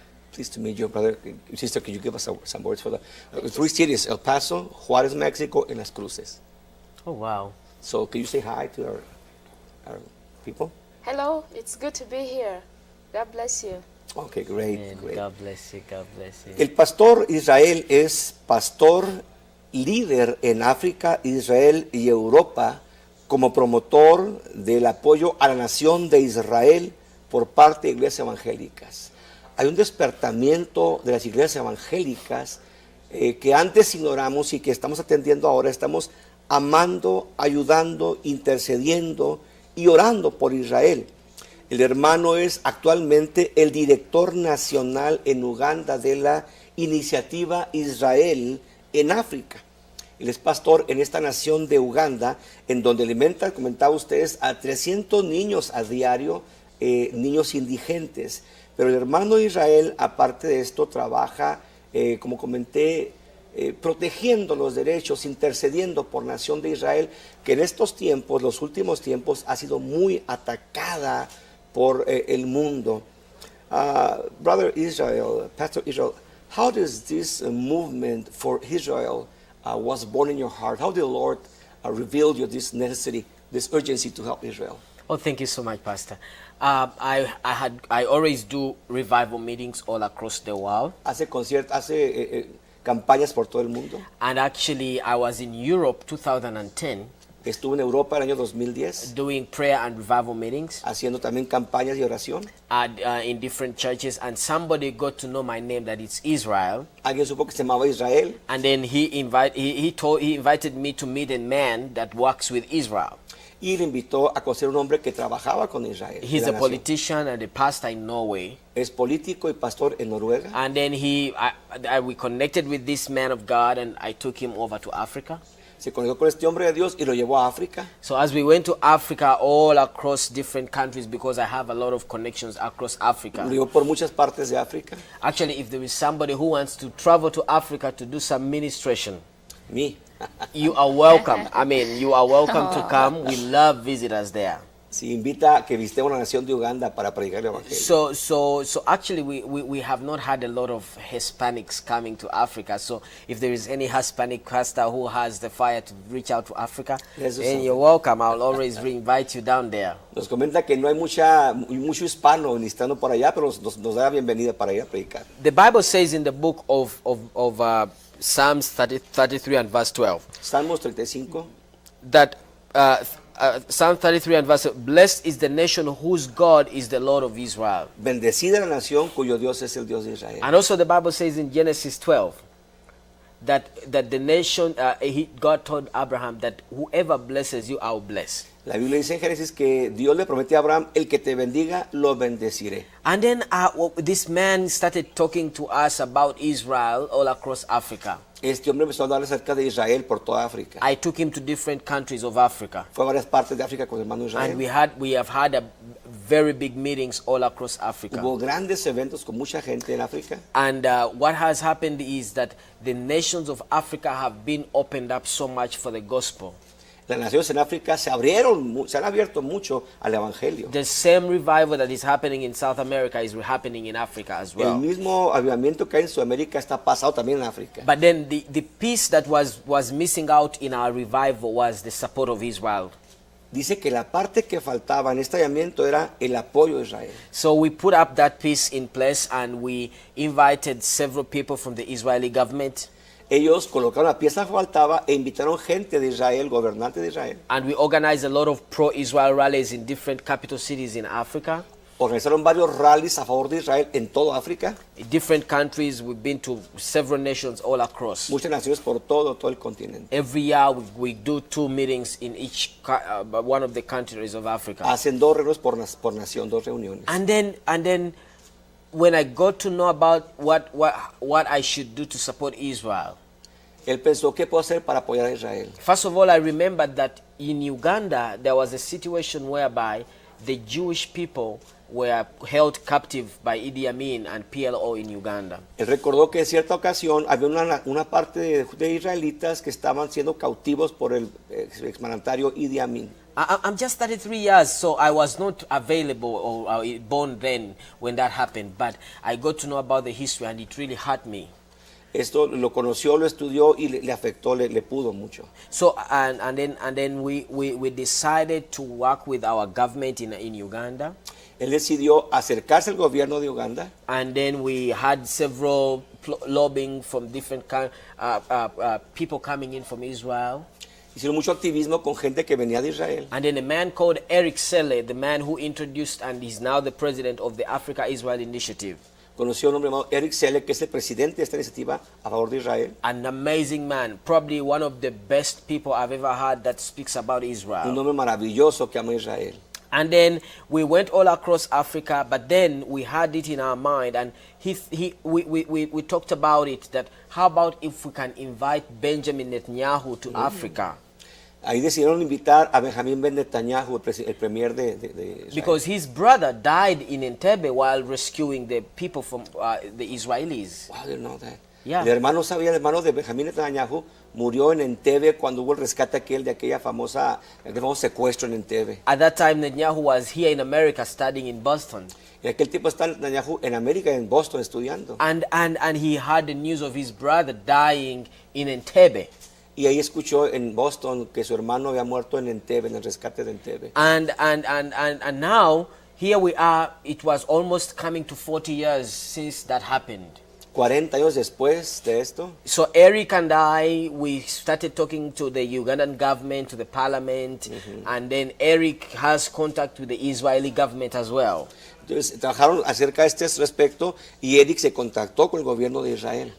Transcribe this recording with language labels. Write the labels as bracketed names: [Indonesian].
[English] Pleased to meet you, brother. Sister, could you give us some words for the three cities, El Paso, Juarez, Mexico, and Las Cruces? Oh wow. So can you say hi to our people? Hello, it's good to be here. God bless you. Okay, great, And great. God bless you, God bless you. [Spanish] El pastor Israel es pastor líder en África, Israel y Europa como promotor del apoyo a la nación de Israel por parte de iglesias evangélicas. Hay un despertamiento de las iglesias evangélicas que antes ignoramos y que estamos atendiendo ahora. Estamos amando, ayudando, intercediendo y orando por Israel. El hermano es actualmente el director nacional en Uganda de la iniciativa Israel en África. Él es pastor en esta nación de Uganda, en donde alimenta, comentaba ustedes, a 300 niños a diario, niños indigentes. Pero el hermano Israel, aparte de esto, trabaja, como comenté, protegiendo los derechos, intercediendo por nación de Israel, que en estos tiempos, los últimos tiempos, ha sido muy atacada por el mundo. [English] Brother Israel, Pastor Israel, how does this movement for Israel was born in your heart? How did the Lord reveal you this necessity, this urgency to help Israel? Oh, thank you so much, Pastor. I always do revival meetings all across the world. [Spanish] Hace conciertos, hace campañas por todo el mundo. [English] And actually, I was in Europe 2010 [Spanish] Estuvo en Europa el año 2010 [English] doing prayer and revival meetings [Spanish] haciendo también campañas de oración. [English] in different churches, and somebody got to know my name, that it's Israel. [Spanish] Alguien supo que se llamaba Israel [English] And then he invited me to meet a man that works with Israel. [Spanish] y le invitó a conocer un hombre que trabajaba con Israel. [English] He's [Spanish] de [English] a [Spanish] la nación. [English] politician and a pastor in Norway. [Spanish] Es político y pastor en Noruega. [English] And then we connected with this man of God, and I took him over to Africa. [Spanish] Se conectó con este hombre de Dios y lo llevó a África. [English] So as we went to Africa, all across different countries, because I have a lot of connections across [Spanish] Lo [English] Africa. [Spanish] llevó por muchas partes de África. [English] Actually, if there is somebody who wants to travel to Africa to do some ministration, Me. you are welcome. I mean, you are welcome to come. We love visitors there. [Spanish] Si invita a que visitemos la nación de Uganda para predicar el evangelio. [English] So actually, we have not had a lot of Hispanics coming to Africa. So if there is any Hispanic pastor who has the fire to reach out to Africa, Let's do then something. you're welcome. I'll always invite you down there. [Spanish] Nos comenta que no hay mucho hispano ministrando por allá, pero nos da la bienvenida para ir a predicar. [English] The Bible says in the book of Psalms 33 and verse 12 [Spanish] Salmos 35. [English] that Psalm 33 and verse 12, blessed is the nation whose God is the Lord of Israel. [Spanish] Bendecida la nación cuyo Dios es el Dios de Israel. [English] And also the Bible says in Genesis 12 that the nation, God told Abraham that whoever blesses you, I will bless. [Spanish] La Biblia dice en Génesis que Dios le prometió a Abraham, el que te bendiga, lo bendeciré. [English] And then this man started talking to us about Israel all across Africa. [Spanish] Este hombre empezó a hablar acerca de Israel por toda África. [English] I took him to different countries of Africa. [Spanish] Fue a varias partes de África con el hermano Israel. [English] And we have had very big meetings all across Africa. [Spanish] Hubo grandes eventos con mucha gente en África. [English] And what has happened is that the nations of Africa have been opened up so much for the gospel. [Spanish] Las naciones en África se han abierto mucho al evangelio. [English] The same revival that is happening in South America is happening in Africa as well. [Spanish] El mismo avivamiento que hay en Sudamérica está pasado también en África. [English] But then the piece that was missing out in our revival was the support of Israel. [Spanish] Dice que la parte que faltaba en este avivamiento era el apoyo de Israel. [English] So we put up that piece in place and we invited several people from the Israeli government. [Spanish] Ellos colocaron la pieza que faltaba e invitaron gente de Israel, gobernantes de Israel. [English] And we organized a lot of pro-Israel rallies in different capital cities in Africa. [Spanish] Organizaron varios rallies a favor de Israel en toda África. [English] In different countries, we've been to several nations all across. [Spanish] Muchas naciones por todo el continente. [English] Every year we do 2 meetings in each one of the countries of Africa. [Spanish] Hacen 2 reuniones por nación, 2 reuniones. [English] And then when I got to know about what I should do to support Israel. [Spanish] Él pensó, ¿qué puedo hacer para apoyar a Israel? [English] First of all, I remembered that in Uganda there was a situation whereby the Jewish people were held captive by Idi Amin and PLO in Uganda. [Spanish] Él recordó que en cierta ocasión había una parte de israelitas que estaban siendo cautivos por el exmandatario Idi Amin. [English] I'm just 33 years, so I was not available or born then when that happened, but I got to know about the history and it really hurt me. [Spanish] Esto lo conoció, lo estudió y le afectó, le pudo mucho. [English] So and then we decided to work with our government in Uganda. [Spanish] Él decidió acercarse al gobierno de Uganda. [English] And then we had several lobbying from different people coming in from Israel. [Spanish] Hicieron mucho activismo con gente que venía de Israel. [English] And then a man called Eric Selle, the man who introduced and is now the president of the Africa-Israel Initiative. [Spanish] Conoció a un hombre llamado Eric Selle, que es el presidente de esta iniciativa a favor de Israel. [English] An amazing man, probably one of the best people I've ever heard that speaks about Israel. [Spanish] Un hombre maravilloso que ama a Israel. [English] And then we went all across Africa, but then we had it in our mind, and we talked about it, that how about if we can invite Benjamin Netanyahu to Africa? [Spanish] Ahí decidieron invitar a Benjamín Ben Netanyahu, el premier de Israel. [English] Because his brother died in Entebbe while rescuing the people from the Israelis. Wow, I didn't know that. Yeah. [Spanish] El hermano de Benjamín Netanyahu murió en Entebbe cuando hubo el rescate de aquel famoso secuestro en Entebbe. [English] At that time, Netanyahu was here in America studying in Boston. [Spanish] En aquel tiempo está Netanyahu en América, en Boston, estudiando. [English] And he heard the news of his brother dying in Entebbe. [Spanish] Y ahí escuchó en Boston que su hermano había muerto en Entebbe, en el rescate de Entebbe. [English] And now, here we are, it was almost coming to 40 years since that happened. [Spanish] 40 años después de esto. [English] So Eric and we started talking to the Ugandan government, to the parliament, and then Eric has contact with the Israeli government as well. [Spanish] Entonces trabajaron acerca de este respecto y Eric se contactó con el gobierno de Israel.